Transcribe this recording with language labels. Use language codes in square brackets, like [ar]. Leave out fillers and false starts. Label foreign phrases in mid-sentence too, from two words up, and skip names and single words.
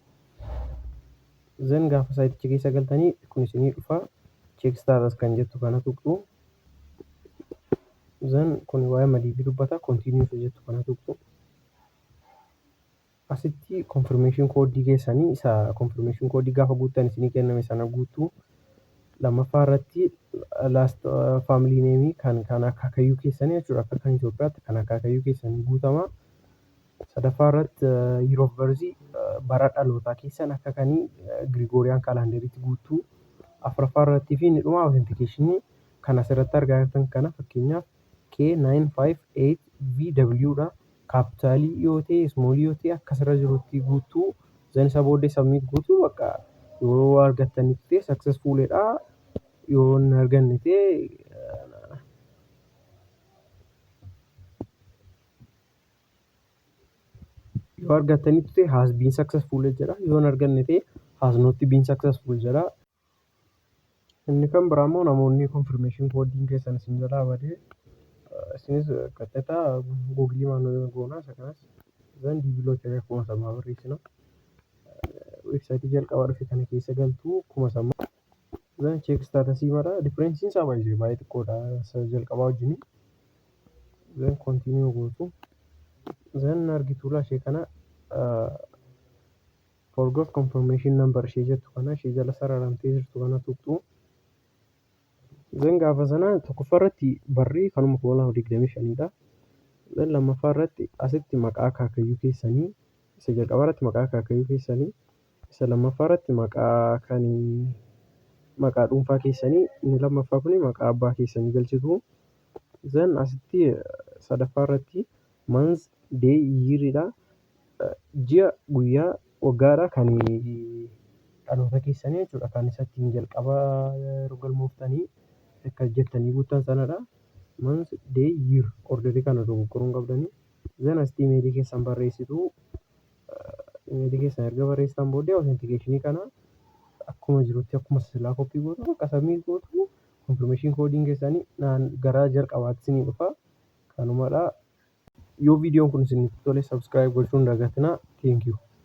[om] Zan gaafa saayiticha keessa galtanii kun isinii dhufa [en] check status [om] kan jettu kana tuqxu. Zan kun waa'ee DV dubbata continue jettu kana tuqxu. Asitti [en] confirmation code [om] keessanii isa [en] confirmation code [om] gaafa guuttan isinii kenname sana guutuu. Lammaffaa irratti [en] last family name [om] kan akaakayyuu keessanii jechuudha. Akka kan Itoophiyaatti kan akaakayyuu keessanii guutama. Sadaffaa irratti [en] year of birth [om] bara dhalootaa keessan akka kanii Gregorian calendaritti guutuu. Afuraffaa irratti fi inni dhuma authentication kan asirratti argaa jirtan kana fakkeenyaaf K958VW dha. Kaapitaalii yoo ta'e ismoolii yoo ta'e akkasirra jirutti guutuu. Zan isa booddee submit guutuu bakka yoo argattanitti successful dha. Yoo hin arganne ta'e yoo argattanitti [en] has been successful [om] jedha. Yoo hin arganne ta'e [en] has not been successful [om] jedha. Inni kan biraa immoo namoonni [en] confirmation code [om] keessan isin jalaa badee isinis qaxxataa Google maanuu goonaa isa kanas zan DV lottery akkuma samaa barreessina. Weebsaayitii jalqabaa dhufe kana keessa galtuu akkuma samaa. Zan [en] check status [om] mara differensiin isaa baay'ee xiqqoodha jalqabaa wajjin. Zan continue gootu. Zan argitu ishee kana [en] forgot confirmation number [om] ishee jettu kana ishee jala sararamtee jirtu kana tuqxu. Zan gaafa sana tokkoffaa irratti barri kanuma 2025 dha. Zan lammaffaa irratti asitti maqaa akaakayyuu keessanii isa jalqabaa irratti maqaa akaakayyuu keessanii isa lammaffaa irratti maqaa dhuunfaa keessanii inni lammaffaa kun maqaa abbaa keessanii galchitu. Zan asitti sadaffaa irratti [en] month day year [om] dha. Ji'a guyyaa waggaadha kan dhaloota keessanii jechuudha. Kan isatti jalqabaa yeroo galmooftanii akka jettanii guutan sanadha. [en] Month day year [om] orderii kana dogoggoruun qabdanii. Zan asitti imeelii keessan barreessitu. Imeelii keessan erga barreessitan booddee authentication kana akkuma jirutti akkuma silaa koppii gootu akka submit gootu confirmation code keessanii gara jalqabaatti isinii dhufa. Kanumadha. Yoo viidiyoon kun isinitti tole subscribe gochuun dagatinaa. [en] Thank you.